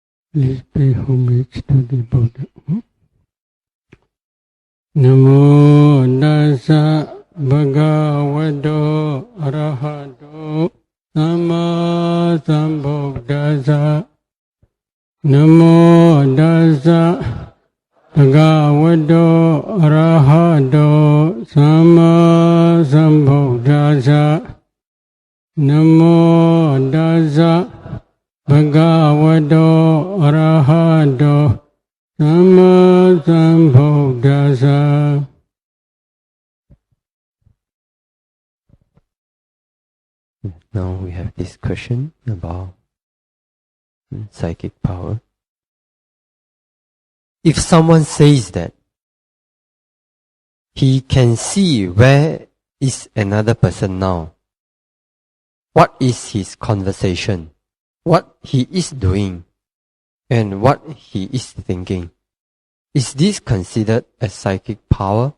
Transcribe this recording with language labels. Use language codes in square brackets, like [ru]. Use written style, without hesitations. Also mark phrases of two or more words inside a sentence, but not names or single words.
[en] Please pay homage to the Buddha. [pi] Namo Tassa Bhagavato Arahato Samma Sambuddhassa. Namo Tassa Bhagavato Arahato Samma Sambuddhassa. Namo Tassa Bhagavato Arahato Samma Sambuddhassa. [en] Now we have this question about psychic power. If someone says that he can see where is another person now, what is his conversation, what he is doing, and what he is thinking, is this considered as psychic power?